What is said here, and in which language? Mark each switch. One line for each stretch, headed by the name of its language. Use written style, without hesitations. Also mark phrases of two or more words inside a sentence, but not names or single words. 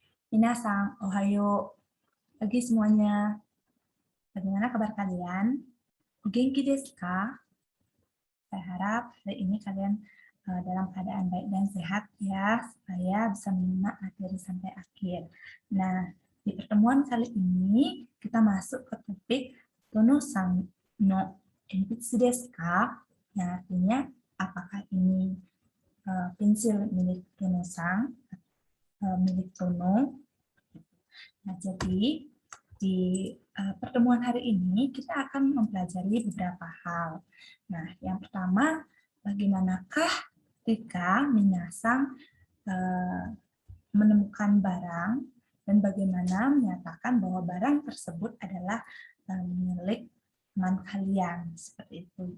Japanese: 皆さん、おはよう.
Indonesian: Pagi semuanya. Bagaimana kabar kalian?
Japanese: お元気ですか?
Indonesian: Saya harap hari ini kalian dalam keadaan baik dan sehat ya, supaya bisa menyimak materi sampai akhir. Nah, di pertemuan kali ini kita masuk ke topik
Japanese: トノさんの鉛筆ですか?
Indonesian: Yang artinya apakah ini pensil milik Tono-san, milik Tono. Nah, jadi di pertemuan hari ini kita akan mempelajari beberapa hal. Nah, yang pertama, bagaimanakah ketika Minasang menemukan barang dan bagaimana menyatakan bahwa barang tersebut adalah milik teman kalian, seperti itu.